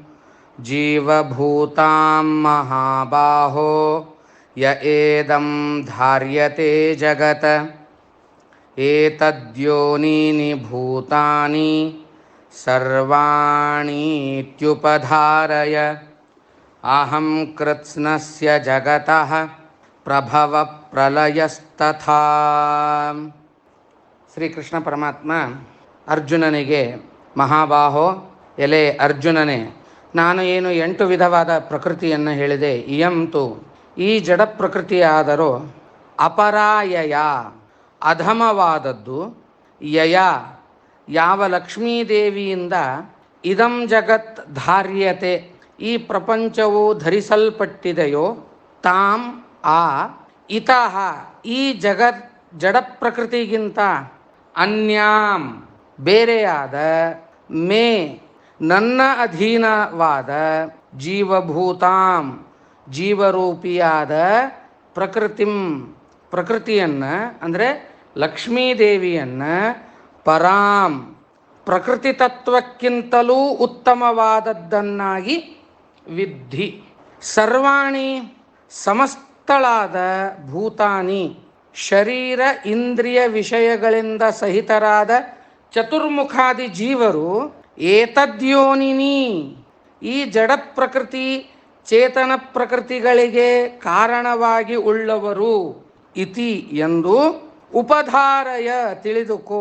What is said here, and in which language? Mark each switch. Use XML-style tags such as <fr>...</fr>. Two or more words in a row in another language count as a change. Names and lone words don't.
<sa>ಜೀವಭೂತಾಂ ಮಹಾಬಾಹೋ ಯ ಏದಂ ಧಾರ್ಯತೆ ಜಗತ್ ಏತದ್ಯೋನೀನಿ ಭೂತಾನಿ ಸರ್ವಾಣೀತ್ಯುಪಧಾರಯ ಅಹಂ ಕೃತ್ಸ್ನಸ್ಯ ಜಗತಃ ಪ್ರಭವ ಪ್ರಲಯಸ್ತಥಾ.</sa> <kn>ಶ್ರೀಕೃಷ್ಣ ಪರಮಾತ್ಮ ಅರ್ಜುನನಿಗೆ, ಮಹಾಬಾಹೋ, ಎಲೆ ಅರ್ಜುನನೇ, ನಾನು ಏನು 8 ವಿಧವಾದ ಪ್ರಕೃತಿಯನ್ನು ಹೇಳಿದೆ. ಇಯಂತು ಈ ಜಡ ಪ್ರಕೃತಿಯಾದರೂ ಅಪರಾಯಯ ಅಧಮವಾದದ್ದು, ಯಯ ಯಾವ ಲಕ್ಷ್ಮೀದೇವಿಯಿಂದ</kn> <sa>ಇದಂ ಜಗತ್ ಧಾರ್ಯತೆ</sa> <kn>ಈ ಪ್ರಪಂಚವು ಧರಿಸಲ್ಪಟ್ಟಿದೆಯೋ, ತಾಂ ಆ ಇತಃ ಈ ಜಡ ಪ್ರಕೃತಿಗಿಂತ ಅನ್ಯಾಂ ಬೇರೆಯಾದ ಮೇ ನನ್ನ ಅಧೀನವಾದ ಜೀವಭೂತಾಂ ಜೀವರೂಪಿಯಾದ ಪ್ರಕೃತಿಯನ್ನು ಅಂದರೆ ಲಕ್ಷ್ಮೀದೇವಿಯನ್ನು ಪರಾಂ ಪ್ರಕೃತಿ ತತ್ವಕ್ಕಿಂತಲೂ ಉತ್ತಮವಾದದ್ದನ್ನಾಗಿ ವಿದ್ಧಿ. ಸರ್ವಾಣಿ ಸಮಸ್ತಳಾದ ಭೂತಾನಿ ಶರೀರ ಇಂದ್ರಿಯ ವಿಷಯಗಳಿಂದ ಸಹಿತರಾದ ಚತುರ್ಮುಖಾದಿ ಜೀವರು ಏತದ್ಯೋನಿನಿ ಈ ಜಡ ಪ್ರಕೃತಿ ಚೇತನ ಪ್ರಕೃತಿಗಳಿಗೆ ಕಾರಣವಾಗಿ ಉಳ್ಳವರು ಇತಿ ಎಂದು ಉಪಧಾರಯ ತಿಳಿದುಕೋ.</kn>